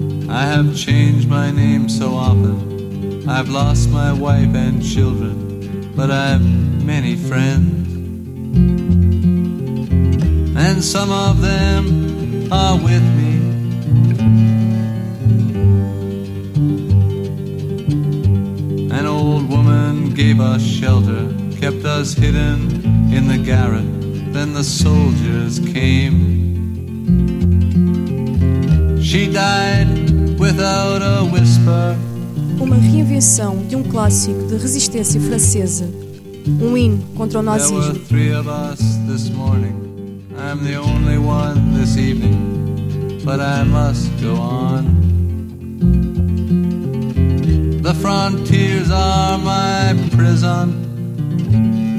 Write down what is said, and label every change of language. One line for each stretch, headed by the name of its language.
English: I have changed my name so often. I've lost my wife and children, but I've many friends, and some of them are with me. An old woman gave us shelter, kept us hidden in the garret. Then the soldiers came. She died without a whisper.
Portuguese: Uma reinvenção de um clássico de resistência francesa, um hino contra o nazismo.
English: There were three of us this morning. I'm the only one this evening, but I must go on. The frontiers are my prison.